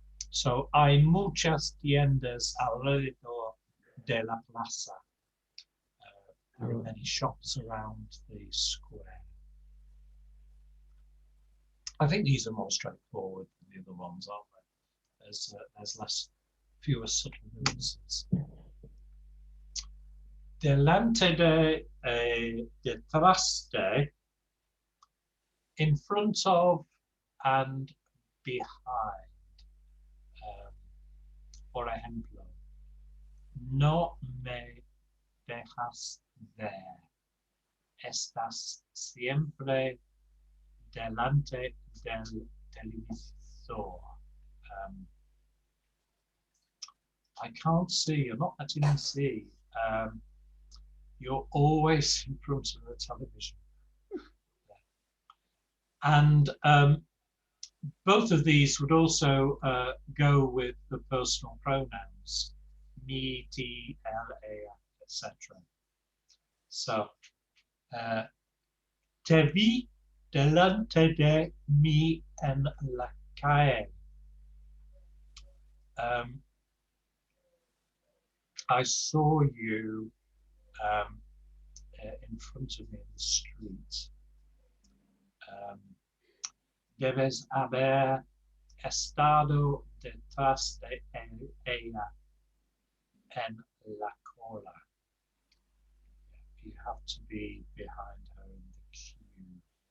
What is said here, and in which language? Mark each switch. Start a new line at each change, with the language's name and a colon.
Spanish: So hay muchas tiendas alrededor de la plaza.
English: There are many shops around the square. I think these are more straightforward than the other ones, aren't they? There's fewer subtle nuances. Delante de, detrás de, in front of and behind.
Spanish: Por ejemplo, no me dejas ver. Estás siempre delante del televisor.
English: I can't see, you're not letting me see. You're always in front of the television. And both of these would also go with the personal pronouns, me, ti, ella, etc.
Spanish: So, te vi delante de mí en la calle.
English: I saw you in front of me in the street.
Spanish: Debes haber estado detrás de ella en la cola.
English: You have to be behind her in the queue.